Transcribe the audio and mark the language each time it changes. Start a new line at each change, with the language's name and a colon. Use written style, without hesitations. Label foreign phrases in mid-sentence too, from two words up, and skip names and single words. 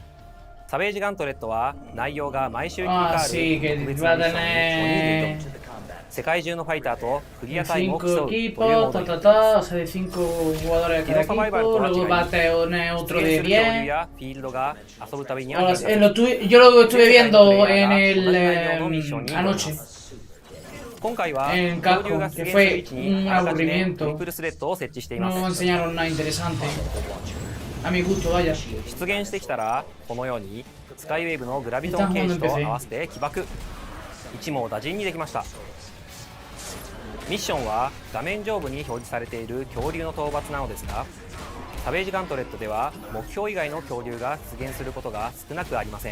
Japanese: サベージガントレットは内容が毎週切り替わる特別なミッションに5人で挑む世界中のファイターとクリアタイムを競うというモードになっています。機動サバイバルとは違い、出現する恐竜やフィールドが遊ぶたびには変化する
Spanish: Yo lo estuve viendo en el anoche.
Japanese: 今回は恐竜が出現する位置にあらかじめトリプルスレッドを設置しています。
Spanish: No enseñaron nada interesante. A mi gusto, vaya.
Japanese: 出現してきたらこのようにスカイウェーブのグラビトン形式と合わせて起爆。一網打尽にできました。ミッションは画面上部に表示されている恐竜の討伐なのですが、サベージガントレットでは目標以外の恐竜が出現することが少なくありません。